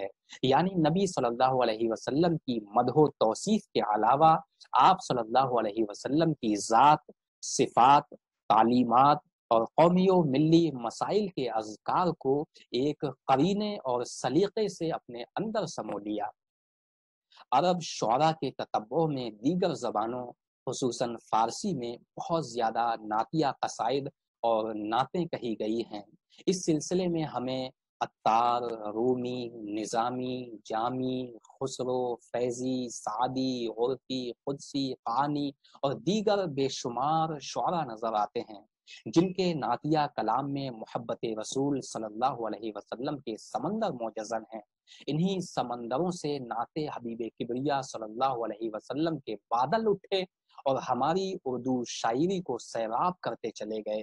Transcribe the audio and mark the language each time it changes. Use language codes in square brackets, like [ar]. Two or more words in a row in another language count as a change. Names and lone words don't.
[ur] یعنی نبی صلی اللہ علیہ وسلم کی مدح و توصیف کے علاوہ آپ صلی اللہ علیہ وسلم کی ذات، صفات، تعلیمات اور قومی و ملی مسائل کے اذکار کو ایک قرینے اور سلیقے سے اپنے اندر سمو لیا۔ عرب شعراء کے تتبع میں دیگر زبانوں خصوصاً فارسی میں بہت زیادہ نعتیہ قصائد اور نعتیں کہی گئی ہیں۔ اس سلسلے میں ہمیں عطار، رومی، نظامی، جامی، خسرو، فیضی، سعدی، عرفی، قدسی، قانی اور دیگر بے شمار شعراء نظر آتے ہیں، جن کے نعتیہ کلام میں محبت رسول صلی اللہ علیہ وسلم کے سمندر موجزن ہیں۔ انہی سمندروں سے نعت حبیب کبریا صلی اللہ علیہ وسلم کے بادل اٹھے اور ہماری اردو شاعری کو سیراب کرتے چلے گئے۔